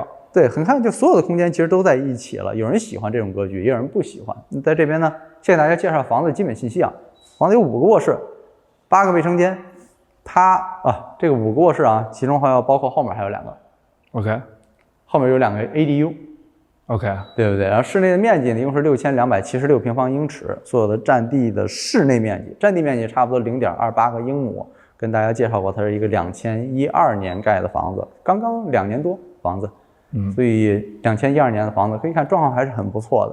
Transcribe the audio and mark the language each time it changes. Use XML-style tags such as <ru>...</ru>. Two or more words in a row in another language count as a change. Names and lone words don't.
<zh>对，很看就所有的空間其實都在一起了。有人喜歡這種格局，也有人不喜歡。在這邊呢，先給大家介紹房子基本信息啊。房子有5個卧室，8個衛生間。它這個5個臥室啊，其中還要包括後面還有2個。 OK，後面有2個 ADU。OK， 對不對？然後室內的面積呢，一共是6276平方英尺，所有的占地的室內面積，占地面積差不多0.28个英亩。跟大家介紹過，它是一個2012年蓋的房子，剛剛2年多房子。所以2012年的房子可以看狀況還是很不錯的，</zh>